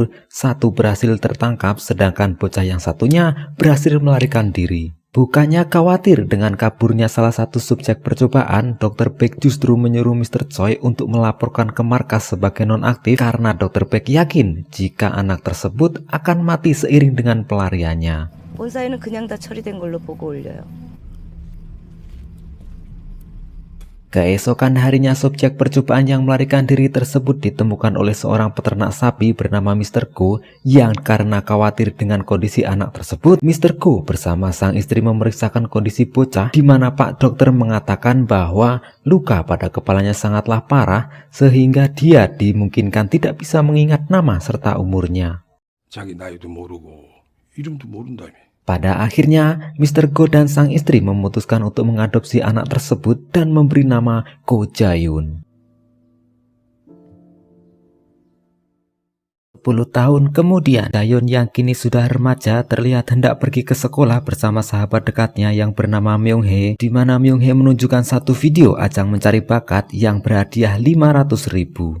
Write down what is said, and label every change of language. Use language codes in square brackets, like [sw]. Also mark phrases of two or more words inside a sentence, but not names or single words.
[id] Satu berhasil tertangkap, sedangkan bocah yang satunya berhasil melarikan diri. Bukannya khawatir dengan kaburnya salah satu subjek percobaan, Dr. Baek justru menyuruh Mr. Choi untuk melaporkan ke markas sebagai nonaktif karena Dr. Baek yakin jika anak tersebut akan mati seiring dengan pelariannya. [ko] 본사에는 그냥 다 처리된 걸로 보고 올려요. [id] Keesokan harinya, subjek percobaan yang melarikan diri tersebut ditemukan oleh seorang peternak sapi bernama Mr. Go, yang karena khawatir dengan kondisi anak tersebut, Mr. Go bersama sang istri memeriksakan kondisi bocah, di mana Pak Dokter mengatakan bahwa luka pada kepalanya sangatlah parah sehingga dia dimungkinkan tidak bisa mengingat nama serta umurnya. [ko] 자기 나이도 모르고 이름도 모른다며. [id] Pada akhirnya, Mr. Go dan sang istri memutuskan untuk mengadopsi anak tersebut dan memberi nama Go Jae-yoon. 10 tahun kemudian, Jae-yoon yang kini sudah remaja terlihat hendak pergi ke sekolah bersama sahabat dekatnya yang bernama Myung-hee, di mana Myung-hee menunjukkan satu video ajang mencari bakat yang berhadiah 500.000.